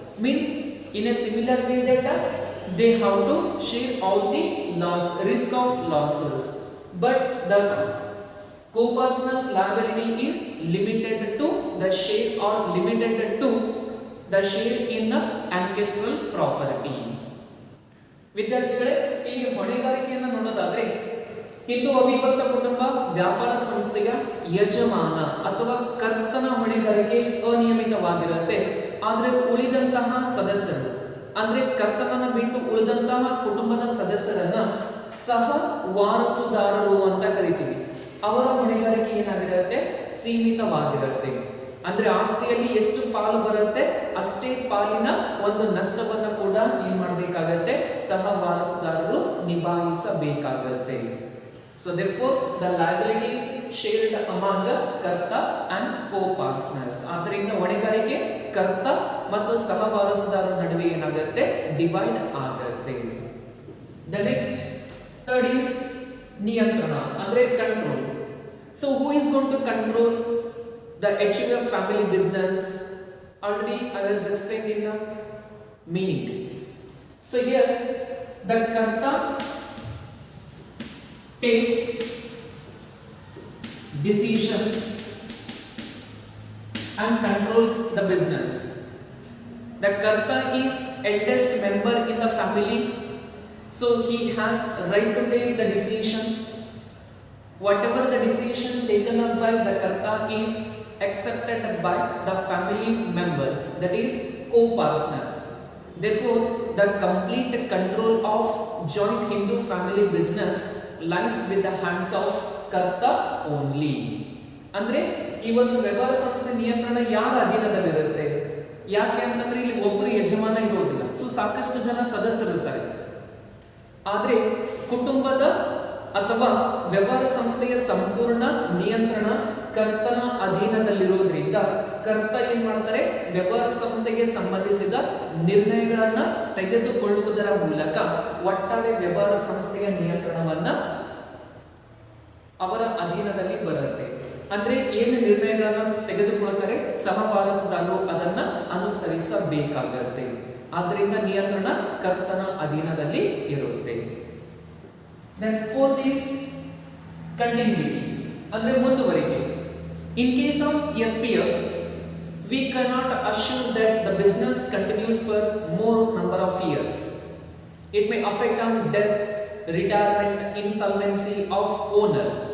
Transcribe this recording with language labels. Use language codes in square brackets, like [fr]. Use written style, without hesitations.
[en] Means in a similar way that they have to share all the risk of losses, but the co-partners liability is limited to the share or limited to the share in the ancestral property. [kn] ವಿದ್ಯಾರ್ಥಿಗಳೇ, ಇಲ್ಲಿ ಹೊಣೆಗಾರಿಕೆಯನ್ನು ನೋಡೋದಾದ್ರೆ ಹಿಂದೂ ಅವಿಭಕ್ತ ಕುಟುಂಬ ವ್ಯಾಪಾರ ಸಂಸ್ಥೆಯ ಯಜಮಾನ ಅಥವಾ ಕರ್ತನ ಹೊಣೆಗಾರಿಕೆ ಅನಿಯಮಿತವಾಗಿರುತ್ತೆ. ಆದರೆ ಉಳಿದಂತಹ ಸದಸ್ಯರು ಅಂದ್ರೆ ಕರ್ತನನ್ನ ಬಿಟ್ಟು ಉಳಿದಂತಹ ಕುಟುಂಬದ ಸದಸ್ಯರನ್ನ ಸಹ ವಾರಸುದಾರರು ಅಂತ ಕರಿತೀವಿ. ಅವರ ಹೊಣೆಗಾರಿಕೆ ಏನಾಗಿರುತ್ತೆ, ಸೀಮಿತವಾಗಿರುತ್ತೆ. ಅಂದ್ರೆ ಆಸ್ತಿಯಲ್ಲಿ ಎಷ್ಟು ಪಾಲು ಬರುತ್ತೆ ಅಷ್ಟೇ ಪಾಲಿನ ಒಂದು ನಷ್ಟವನ್ನು ಕೂಡ ಏನ್ ಮಾಡಬೇಕಾಗತ್ತೆ, ಸಹ ವಾರಸುದಾರರು ನಿಭಾಯಿಸಬೇಕಾಗತ್ತೆ. [en] So therefore the liabilities shared among karta and co-partners. [kn] ಆದ್ದರಿಂದ ಹೊಣೆಗಾರಿಕೆ ಕರ್ತ ಮತ್ತು ಸಹ ವಾರಸುದಾರರ ನಡುವೆ ಏನಾಗುತ್ತೆ, ಡಿವೈಡ್ ಆಗುತ್ತೆ. [en] The next third is [kn] ನಿಯಂತ್ರಣ ಅಂದ್ರೆ control. [en] So who is going to control the HUF family business? Already I was explained in the meaning. So here the karta takes decision and controls the business. The karta is eldest member in the family, so he has right to take the decision. Whatever the decision taken up by the karta is accepted by the family members, that is co-partners. Therefore the complete control of joint Hindu family business lies with the hands of karta only. [kn] ಅಂದ್ರೆ ಈ ಒಂದು ವ್ಯವಹಾರ ಸಂಸ್ಥೆ ನಿಯಂತ್ರಣ ಯಾರ ಅಧೀನದಲ್ಲಿರುತ್ತೆ? ಯಾಕೆ ಅಂತಂದ್ರೆ ಇಲ್ಲಿ ಒಬ್ಬರು ಯಜಮಾನ ಇರೋದಿಲ್ಲ, ಸೊ ಸಾಕಷ್ಟು ಜನ ಸದಸ್ಯರು ಇರ್ತಾರೆ. ಆದರೆ ಕುಟುಂಬದ ಅಥವಾ ವ್ಯವಹಾರ ಸಂಸ್ಥೆಯ ಸಂಪೂರ್ಣ ನಿಯಂತ್ರಣ ಕರ್ತನ ಅಧೀನದಲ್ಲಿರುವುದರಿಂದ ಕರ್ತ ಏನ್ ಮಾಡ್ತಾರೆ, ವ್ಯವಹಾರ ಸಂಸ್ಥೆಗೆ ಸಂಬಂಧಿಸಿದ ನಿರ್ಣಯಗಳನ್ನ ತೆಗೆದುಕೊಳ್ಳುವುದರ ಮೂಲಕ ಒಟ್ಟಾರೆ ವ್ಯವಹಾರ ಸಂಸ್ಥೆಯ ನಿಯಂತ್ರಣವನ್ನ ಅವರ ಅಧೀನದಲ್ಲಿ ಬರುತ್ತೆ. ಅಂದ್ರೆ ಏನು ನಿರ್ಣಯಗಳನ್ನ ತೆಗೆದುಕೊಳ್ಳುತ್ತಾರೆ ಸಮವಾರಸುದಾರರು ಅದನ್ನ ಅನುಸರಿಸಬೇಕಾಗುತ್ತೆ. ಆದ್ದರಿಂದ ನಿಯಂತ್ರಣ ಕರ್ತನ ಅಧೀನದಲ್ಲಿ ಇರುತ್ತೆ. [en] Then fourth is continuity, [kn] ಅಂದ್ರೆ ಮುಂದುವರಿಕೆ. [en] In case of SPF, we cannot assure that the business continues for more number of years. It may affect on death, retirement, insolvency of owner.